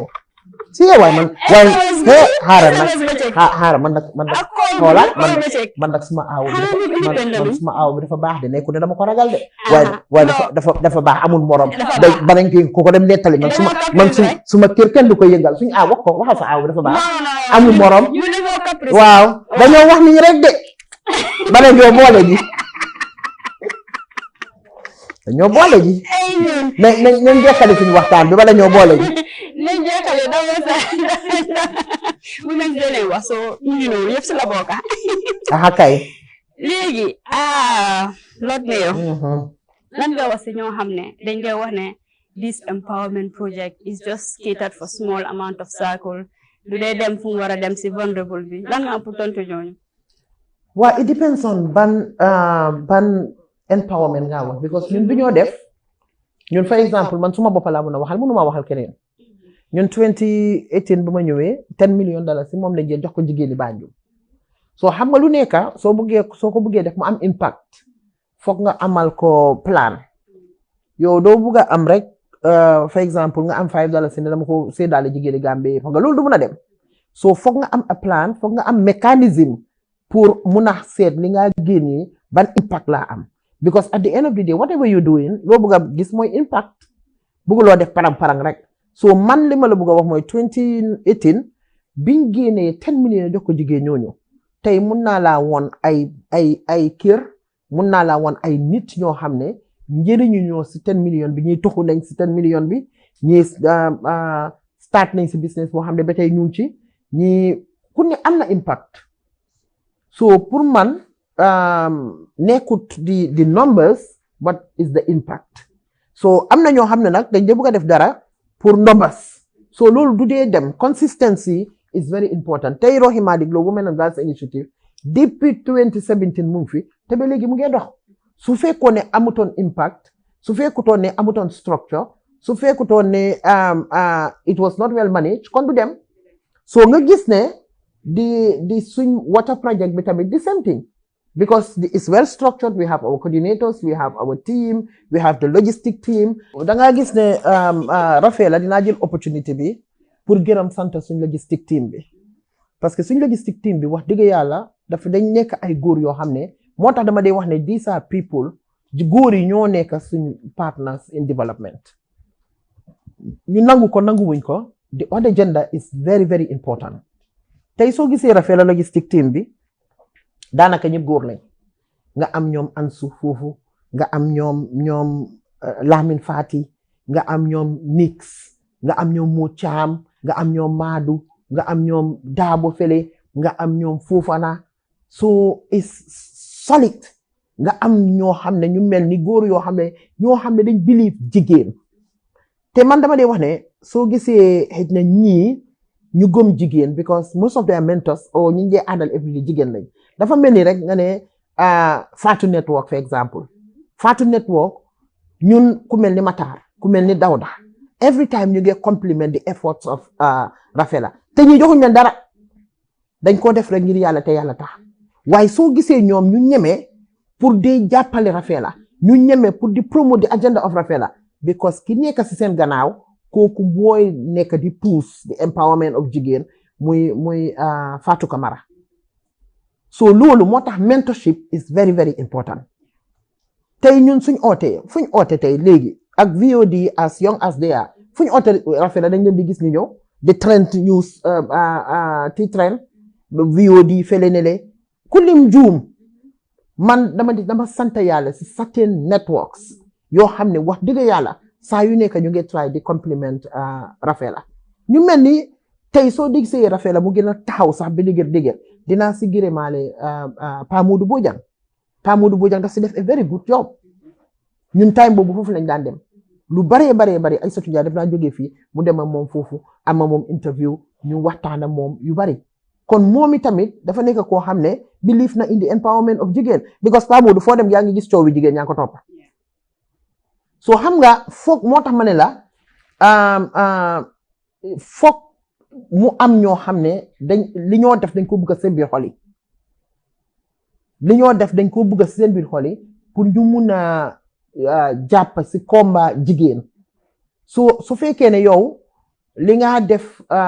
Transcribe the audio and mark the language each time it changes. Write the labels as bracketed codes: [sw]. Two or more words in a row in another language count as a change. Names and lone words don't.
[wo] si waaye xaaral man nag xoolal man nag suma aaw bi dafa baax de nekku ne dama ko ragal de waaye dafa baax amul morom day banañ ko dem nettali man suma kër kenn du ko yëngal suñu aaw waxal sa aaw bi dafa baax amul morom waaw dañoo wax nii rek de banañ yoo boole ji dañoo boole ji nañ jekkali suñu waxtaan bi bala ñoo boole ji nañ jekkali dama sa [en] women's day [wo] lay wax soo yëpp si la bokka kay léegi [en] Lord Mayor [wo] lan nga wax si ñoo xam ne dañ koy wax ne [en] this empowerment project is just catered for small amount of circle [wo] du dee dem fu mu war a dem si vulnerable bi lan nga am pour tontu ñooñu. waaw [en] it depends on [wo] ban empowerment nga wax because ñun du ñoo def ñun for exemple man suma bopp laa mën a waxal mënuma waxal keneen ñun 2018 bu ma ñëwee $10 million si moom lañ jël jox ko jigéeni Banjul soo xam nga lu nekka soo ko bëggee def mu am impact foog nga amal ko plan yow doo bugg a am rek for exemple nga am $5 si ne dama ko séddaale jigéeni Gambie foog nga loolu du mun a dem soo foog nga am [en] a plan [wo] foog nga am mécanisme pour mun a seet li nga génnee ban impact laa am [en] because at the end of the day whatever you doing [wo] loo bëgg a gis mooy impact bëgguloo def parang rek so man li ma la bëgg a wax mooy 2018 biñ génnee $10 million jox ko jigéen ñooñu tey mun naa laa woon ay kër mun naa laa woon ay nit ñoo xam ne njëriñu ñoo si $10 million bi ñuy tuxu nañ si $10 million bi ñii start nañ si business boo xam ne ba tey ñu ci ñii ku ne am na impact so pour man nekkut [en] the numbers but is the impact [wo] so am na ñoo xam ne nag dañ de bëgg a def dara pour numbers so loolu du dee dem [en] consistency is very important [wo] tey Rohey Malick Lowe Women and Girls Initiative depuis 2017 mu ngi fi te ba léegi mu ngi dox su fekkoon ne amutoon impact su fekkutoon ne amutoon structure su fekkutoon ne [en] it was not well managed [wo] kon du dem so nga gis ne di suñ water project bi tamit [en] the same thing because it's well structured we have our coordinators we have our team we have the logistic team [wo] da ngaa gis ne Rafela dinaa jël opportunité bi pour gërëm sant suñ [en] logistic team [wo] bi [fr] parce que [wo] suñ [en] logistic team [wo] bi wax dëgg yàlla dafa dañ nekk ay góor yoo xam ne moo tax dama dee wax ne [en] these are people [wo] góor yi ñoo nekk suñ [en] partners in development [wo] ñu nangu ko nanguwuñ ko [en] the other gender is very very important [wo] tey soo gisee Rafela [en] logistic team [wo] bi daanaka ñëpp góor lañ nga am ñoom Ansu foofu nga am ñoom Lamin Fati nga am ñoom Nix nga am ñoom Mo Cham nga am ñoom Madu nga am ñoom Daabo Fele nga am ñoom Fofana [en] so is solid [wo] nga am ñoo xam ne ñu mel ni góor yoo xam ne dañ believe jigéen te man dama dee wax ne soo gisee xëj na ñii ñu gëm jigéen [en] because most of their mentors [wo] or ñi njee àndal everyday jigéen lañ dafa mel ni rek nga ne Fatu Network [en] for example [wo] Fatu Network ñun ku mel ni Matar ku mel ni Dawda [en] every time [wo] ñu ngi [en] compliment the efforts of [wo] Rafela te ñu joxuñ leen dara dañ ko def rek ngir yàlla te yàlla tax waaye soo gisee ñoom ñu ñeme pour di jàppale Rafela ñu ñeme pour di [en] promote the agenda of [wo] Rafela because ki nekk si seen gannaaw kooku booy nekk di [en] push the empowerment of [wo] jigéen muy Fatou Camara so loolu moo tax [en] mentorship is very very important [wo] tey ñun fuñ oote tey léegi ak VOD [en] as young as they are [wo] fuñ oote Rafela dañ leen di gis ñu ñëw di [en] trend news [wo] ti trend VOD fele ne le ku lim juum man dama sant yàlla si [en] certain networks [wo] yoo xam ne wax dëgg yàlla saa yu nekk ñu ngi try di compliment Rafela ñu mel ni tey soo dig see Rafela mu gën a taxaw sax bi dëgër dinaa si gërëmaale Pa Modou Bojang daf si def [en] a very good job [wo] ñun time boobu foofu lañ daan dem lu baree bari ay sotu def naa jógee fii mu dem ak moom foofu ama moom interview ñu waxtaan ak moom yu bari kon moom itamit dafa nekk koo xam ne believe na [en] in the empowerment of [wo] jigéen because Pa Modou foo dem yaa ngi gis coow wi jigéen ñaa ko toppa so xam nga foog moo tax ma ne la foog mu am ñoo xam ne li ñoo def dañ ko bëgg a seen biir xol yi li ñoo def dañ ko bëgg a seen biir xol yi pour ñu mun a jàpp si combat jigéen su fekkee ne yow li nga def